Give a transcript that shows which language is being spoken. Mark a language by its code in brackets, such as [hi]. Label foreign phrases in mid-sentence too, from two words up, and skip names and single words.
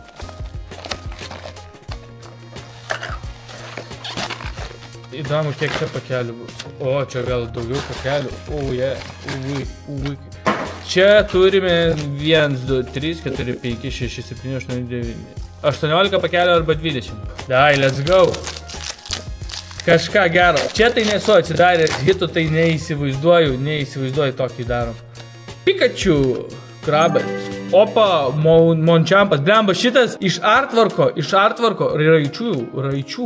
[lt] Įdomu, kiek čia pakelių bus. O, čia gal daugiau pakelių. Ui. Čia turime 1, 2, 3, 4, 5, 6, 7, 8, 9. 18 pakelių arba 20. [en] Dai, let's go. [lt] Kažką gero. Čia tai nesu atsidaręs hitų, tai neįsivaizduoju tokį darom. Pikachu, Krabas. Opa, Monchampas. Blemba, šitas iš artworko, raičių.